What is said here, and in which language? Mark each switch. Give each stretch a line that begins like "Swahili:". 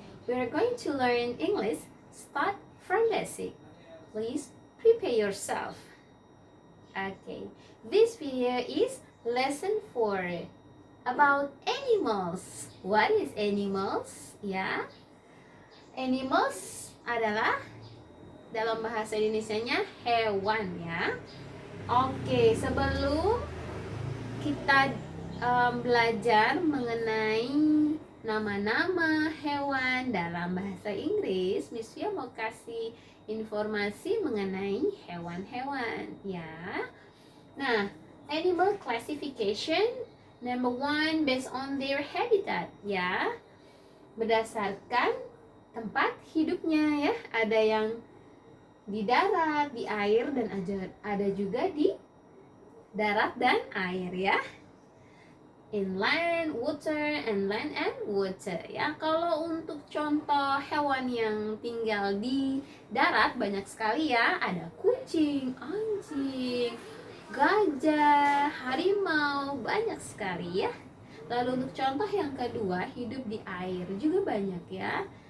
English: We are going to learn English start from basic. Please prepare yourself. Okay. This video is lesson 4 about animals. What is animals? Ya.
Indonesian: Animals adalah dalam bahasa Indonesianya hewan ya. Oke, sebelum kita belajar mengenai nama-nama hewan dalam bahasa Inggris, Miss Fia mau kasih informasi mengenai hewan-hewan ya.
English: Nah, animal classification number 1 based on their habitat ya.
Indonesian: Berdasarkan tempat hidupnya ya. Ada yang di darat, di air, dan ada juga di darat dan air ya.
English: Inland, water, and land and water ya.
Indonesian: Kalau untuk contoh hewan yang tinggal di darat banyak sekali ya. Ada kucing, anjing, gajah, harimau, banyak sekali ya. Lalu untuk contoh yang kedua, hidup di air juga banyak ya.